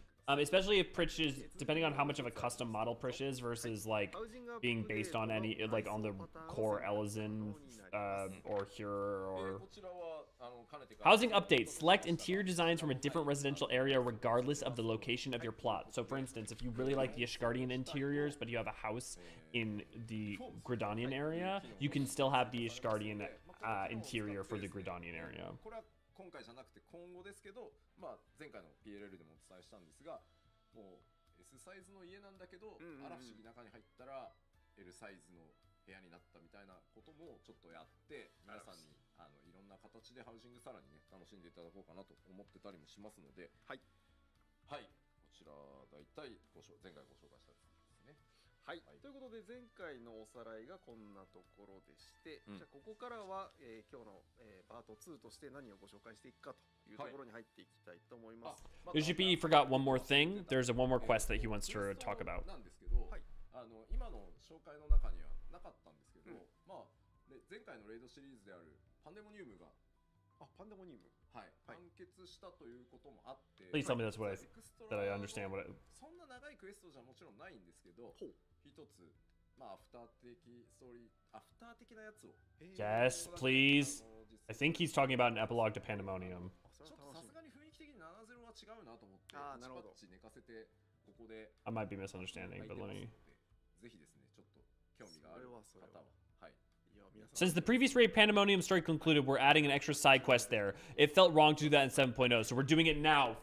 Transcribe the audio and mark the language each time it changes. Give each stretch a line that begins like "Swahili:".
English: Especially if Pritch is, depending on how much of a custom model Pritch is versus like being based on any, like on the core Eorzean or Hur or... Housing updates. Select interior designs from a different residential area regardless of the location of your plot. So for instance, if you really like the Ishgardian interiors, but you have a house in the Gridanian area, you can still have the Ishgardian interior for the Gridanian area.
Japanese: 今回じゃなくて今後ですけど、まあ、前回の PLL でもお伝えしたんですが、もう S サイズの家なんだけど、あら不思議中に入ったら L サイズの部屋になったみたいなこともちょっとやって、皆さんにいろんな形でハウジングさらにね楽しんでいただこうかなと思ってたりもしますので、はい、はい、こちら大体前回ご紹介したやつですね。はい、ということで前回のおさらいがこんなところでして、じゃあここからは、今日の、パート2として何をご紹介していくかというところに入っていきたいと思います。
English: Yoshpi forgot one more thing. There's one more quest that he wants to talk about.
Japanese: なんですけど、今の紹介の中にはなかったんですけど、まあ前回のレイドシリーズであるパンデモニウムが、パンデモニウム、はい、完結したということもあって、
English: Please tell me that's what I understand what it.
Japanese: そんな長いクエストじゃもちろんないんですけど。一つ、まあ、アフター的ストーリー、アフター的なやつを。
English: Yes, please. I think he's talking about an epilogue to Pandemonium.
Japanese: ちょっとさすがに雰囲気的に70は違うなと思って、なるほど。寝かせてここで。
English: I might be misunderstanding, but let me.
Japanese: ぜひですね、ちょっと興味がある方は。はい。
English: Since the previous raid Pandemonium story concluded, we're adding an extra side quest there. It felt wrong to do that in 7.0, so we're doing it now.